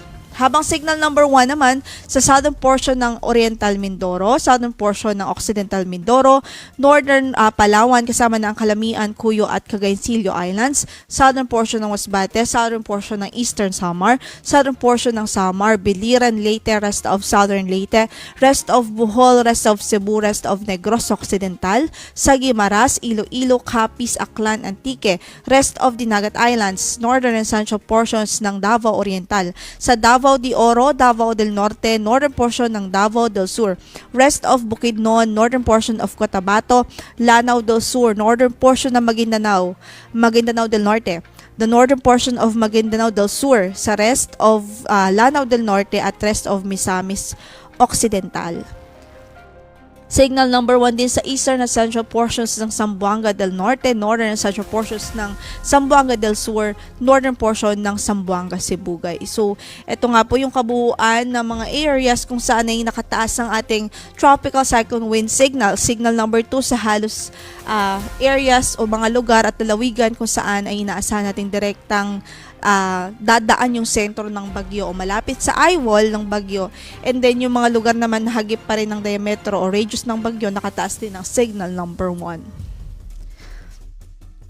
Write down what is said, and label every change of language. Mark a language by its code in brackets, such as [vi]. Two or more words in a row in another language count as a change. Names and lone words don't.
[tl] Habang [en] signal number 1 [tl] naman sa [en] southern portion [tl] ng Oriental Mindoro, [en] southern portion [tl] ng Occidental Mindoro, northern Palawan kasama na ang Calamian, Cuyo at Cagayancillo Islands, [en] southern portion [tl] ng [en] Masbate, southern portion ng Eastern Samar, southern portion ng Samar, Biliran, Leyte, rest of southern Leyte, rest of Bohol, rest of Cebu, rest of Negros Occidental, Sagimaras, Iloilo, Capiz, Aklan, Antique, rest of Dinagat Islands, northern and central portions ng Davao Oriental, sa Davao de Oro, Davao del Norte, northern portion ng Davao del Sur, rest of Bukidnon, northern portion of Cotabato, Lanao del Sur, northern portion ng Maguindanao, Maguindanao del Norte, the northern portion of Maguindanao del Sur, sa rest of Lanao del Norte at rest of Misamis Occidental. Signal number 1 din sa eastern and central portions ng Zamboanga del Norte, northern and central portions ng Zamboanga del Sur, northern portion ng Zamboanga Sibugay. [tl] So, ito nga po yung kabuuan ng mga areas kung saan ay nakataas ang ating [en] tropical cyclone wind signal. Signal number 2 [tl] sa halos areas o mga lugar at lalawigan kung saan ay inaasahan nating direktang dadaan yung sentro ng bagyo o malapit sa eyewall ng bagyo, [en] and then [tl] yung mga lugar naman na hagip pa rin ng diametro o radius ng bagyo, nakataas din ng [en] signal number 1.